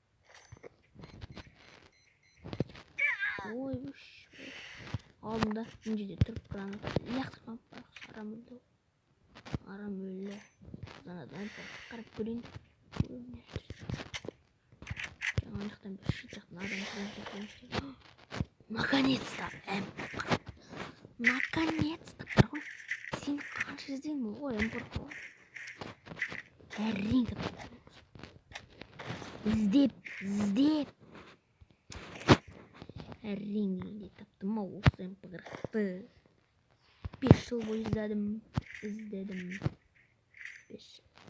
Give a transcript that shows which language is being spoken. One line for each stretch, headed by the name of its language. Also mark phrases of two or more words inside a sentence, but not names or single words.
Kazakh: Ой, алдында мына жерде тұрып граната лақтырған арам өлді. Арам өлді. Жаңадан қарап көрейін. Жаңа жақтан бір шет жақтан адам тұрған.
Russian: Наконец-то MP40. Наконец-то тұрғын.
Kazakh: Сен қанша іздеймін ғой MP40. Әрең таптым. Іздеп. Әрең дегенде таптым осы MP40-ты. 5 жыл бойы іздедім. 5 жыл.